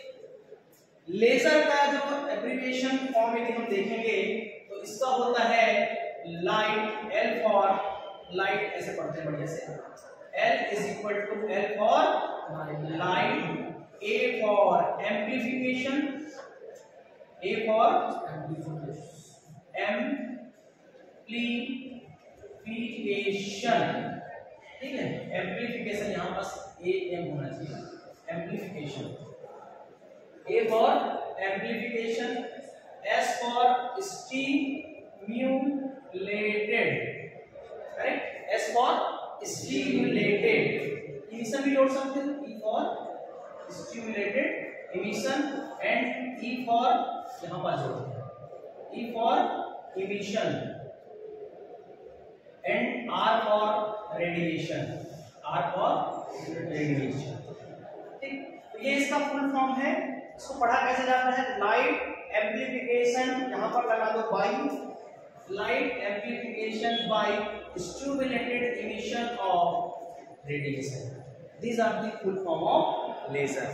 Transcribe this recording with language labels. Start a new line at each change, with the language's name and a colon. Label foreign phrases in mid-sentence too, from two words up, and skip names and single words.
Hindi: लेजर का जो
English: abbreviation form
Hindi: यदि हम देखेंगे तो इसका होता है लाइट,
English: L for light,
Hindi: ऐसे पढ़ते हैं बढ़िया से,
English: L is equal to L for light, A for amplification, A for amplification,
Hindi: ठीक है। एम्प्लीफिकेशन यहाँ पास ए एम होना चाहिए, एम्प्लीफिकेशन,
English: A for amplification, S for stimulated, correct? S for stimulated, emission
Hindi: भी जोड़ सकते हैं,
English: E for stimulated emission and E for
Hindi: यहाँ पर जोड़ते हैं,
English: E for emission and R for radiation, R for radiation,
Hindi: ठीक। ये इसका
English: full form
Hindi: है। इसको पढ़ा कैसे जाता है,
English: light amplification,
Hindi: यहां पर लगा दो बाई,
English: light amplification by stimulated emission of radiation, these are the full form of laser.